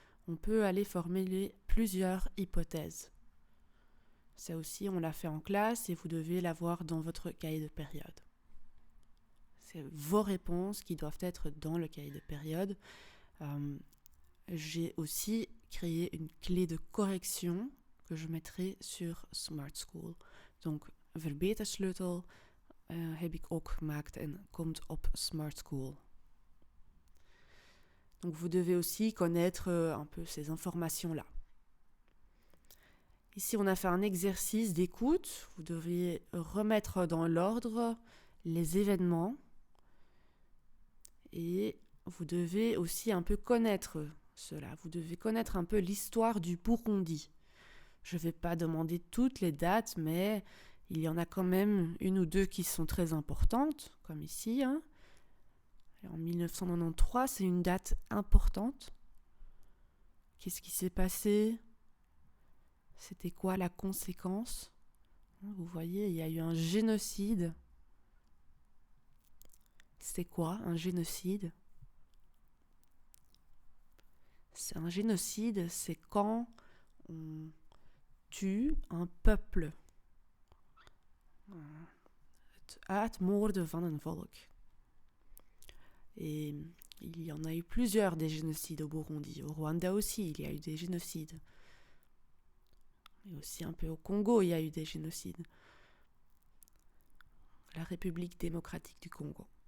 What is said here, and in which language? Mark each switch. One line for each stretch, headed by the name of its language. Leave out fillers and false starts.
French: On peut aller formuler plusieurs hypothèses. Ça aussi, on l'a fait en classe et vous devez l'avoir dans votre cahier de période. C'est vos réponses qui doivent être dans le cahier de période. J'ai aussi créé une clé de correction que je mettrai sur Smart School. Donc,
Dutch: verbetersleutel heb ik ook gemaakt en komt op Smart School.
French: Donc, vous devez aussi connaître un peu ces informations-là. Ici, on a fait un exercice d'écoute. Vous devriez remettre dans l'ordre les événements et vous devez aussi un peu connaître cela. Vous devez connaître un peu l'histoire du Burundi. Je ne vais pas demander toutes les dates, mais il y en a quand même une ou deux qui sont très importantes, comme ici. En 1993, c'est une date importante. Qu'est-ce qui s'est passé ? C'était quoi la conséquence ? Vous voyez, il y a eu un génocide. C'est quoi un génocide ? Un génocide, c'est quand on tue un peuple.
Dutch: Het uitmoorden van een volk.
French: Et il y en a eu plusieurs des génocides au Burundi. Au Rwanda aussi, il y a eu des génocides. Et aussi un peu au Congo, il y a eu des génocides. La République démocratique du Congo.